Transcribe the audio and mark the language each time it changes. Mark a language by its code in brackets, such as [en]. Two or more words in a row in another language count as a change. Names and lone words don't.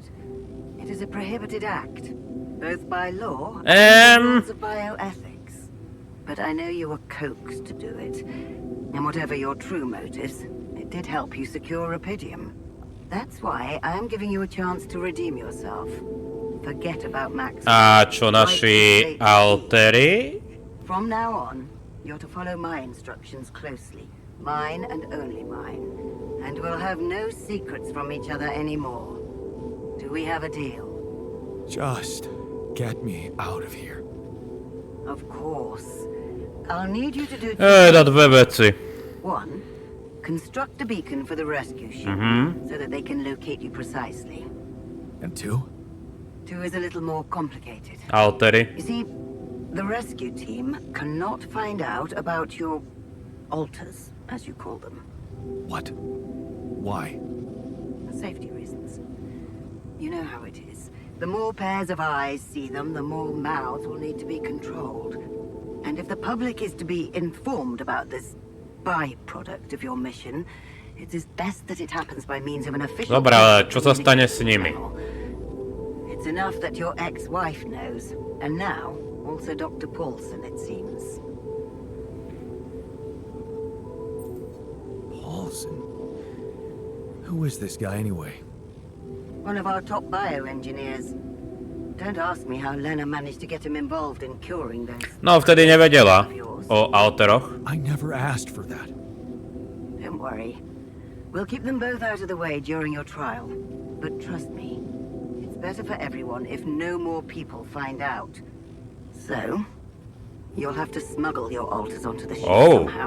[en] It is a prohibited act, both by law and the rules of bioethics. But I know you were coaxed to do it. And whatever your true motives, it did help you secure Rapidium. That's why I am giving you a chance to redeem yourself. Forget about Max. [sk] A čo naši altery? [en] From now on, you're to follow my instructions closely. Mine and only mine. And we'll have no secrets from each other anymore. Do we have a deal? Just get me out of here. Of course. I'll need you to do [sk] Na dve veci. [en] One, construct a beacon for the rescue ship so that they can locate you precisely. And two? Two is a little more complicated. [sk] Altery. [en] You see, the rescue team cannot find out about your alters, as you call them. What? Why? Safety reasons. You know how it is. The more pairs of eyes see them, the more mouths will need to be controlled. And if the public is to be informed about this byproduct of your mission, it is best that it happens by means of an official... [sk] Dobre, ale čo sa stane s nimi? [en] It's enough that your ex-wife knows, and now also Dr. Paulson, it seems. Paulson? Who is this guy anyway? One of our top bioengineers. Don't ask me how Lena managed to get him involved in curing those... [sk] No, vtedy nevedela o alteroch. [en] I never asked for that. Don't worry. We'll keep them both out of the way during your trial. But trust me, it's better for everyone if no more people find out. So, you'll have to smuggle your alters onto the ship somehow.